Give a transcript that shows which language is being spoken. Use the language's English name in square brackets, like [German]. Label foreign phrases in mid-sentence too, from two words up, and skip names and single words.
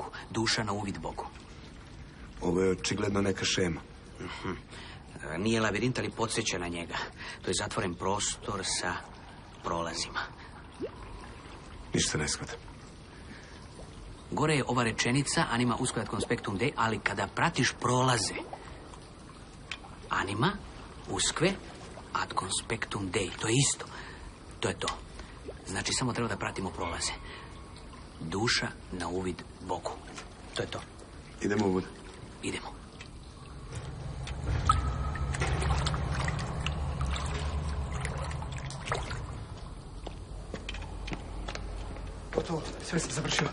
[Serbian] Duša na uvid Bogu. Ovo je očigledno neka šema. Nije lavirint, ali podsjeća na njega. To je zatvoren prostor sa prolazima. Ništa ne shvatam. Gore je ova rečenica [Latin] anima usque ad conspectum Dei, [Serbian] ali kada pratiš prolaze [Latin] anima usque ad conspectum Dei, [Serbian] to je isto. To je to. Znači, samo treba da pratimo prolaze. Duša na uvid Bogu. To je to. Idemo u vodu. Idemo. Gotovo, sve sam završio.